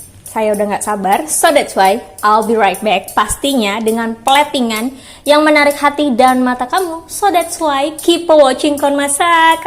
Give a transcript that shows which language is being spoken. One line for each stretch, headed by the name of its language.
Indonesian: Saya udah nggak sabar,
English: so that's why I'll be right back.
Indonesian: Pastinya dengan platingan yang menarik hati dan mata kamu.
English: So that's why keep watching Kawan Masak.